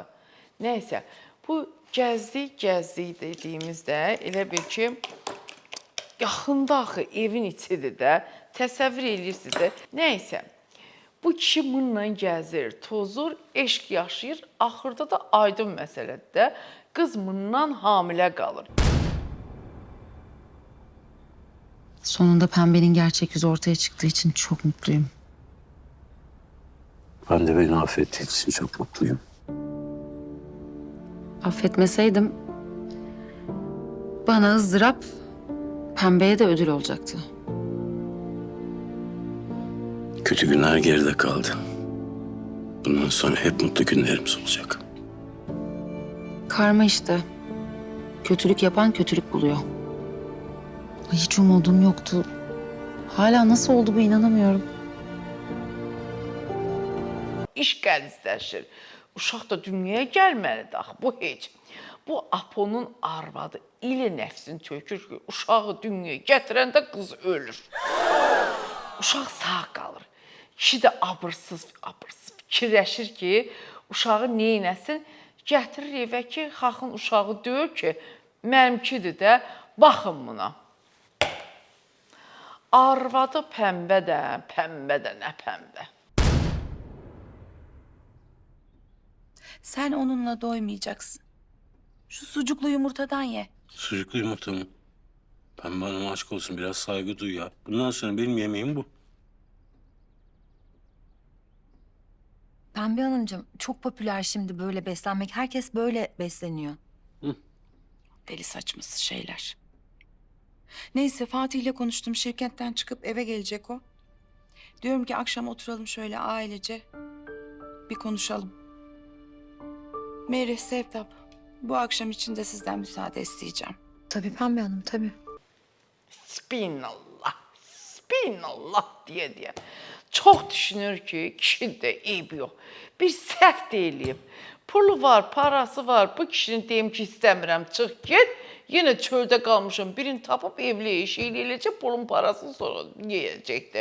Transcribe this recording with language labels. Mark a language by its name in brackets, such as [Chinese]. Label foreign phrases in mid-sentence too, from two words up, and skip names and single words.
[Azerbaijani] Nəysə, bu gəzdik dediyimizdə elə bil ki, yaxında axı evin içidir də, təsəvvür edirsiniz də. Nəysə, bu kişi bununla gəzir, tozur, eşq yaşayır, axırda da aydın məsələdir də, qız bundan hamilə qalır. [Turkish] Sonunda Pembe'nin gerçek yüzü ortaya çıktığı için çok mutluyum. Ben de beni affettiğin için çok mutluyum. Affetmeseydim bana ızdırap, Pembe'ye de ödül olacaktı. Kötü günler geride kaldı. Bundan sonra hep mutlu günlerimiz olacak. Karma işte. Kötülük yapan kötülük buluyor. Ay, hiç umudum yoktu. Hala nasıl oldu bu inanamıyorum. [Azerbaijani] İş qəlizləşir. Uşaq da dünyaya gəlməlidir axı, bu heç. Bu Apo'nun arvadı ili nəfsini tökür ki, uşağı dünyaya gətirəndə qız ölür. Uşaq sağ qalır. Kişi də abırsız fikirləşir ki, uşağı neynəsin? Gətirir evə ki, xalqın uşağı deyir ki, mənimkidir də, baxın buna. Arvadı pəmbə də nə pəmbə. [Turkish] Sen onunla doymayacaksın. Şu sucuklu yumurtadan ye. Sucuklu yumurta mı? Pembe Hanım'a aşk olsun, biraz saygı duy ya. Bundan sonra benim yemeğim bu. Pembe Hanımcığım çok popüler şimdi böyle beslenmek. Herkes böyle besleniyor. Hı. Deli saçması şeyler. Neyse Fatih'le konuştum. Şirketten çıkıp eve gelecek o. Diyorum ki akşam oturalım şöyle ailece. Bir konuşalım. Meri, Sevtap, bu akşam için de sizden müsaade isteyeceğim. Tabii Pembe Hanım, tabii. [Azerbaijani] Spinallah deyə. Çox düşünür ki, kişinin də eybi yox. Bir səhv deyilib. Pulu var, parası var. Bu kişinin deyim ki, istəmirəm, çıx get. Yenə çöldə qalmışım. Birini tapıb evli eşi eləyəcək, pulun parasını sonra yeyəcəkdir.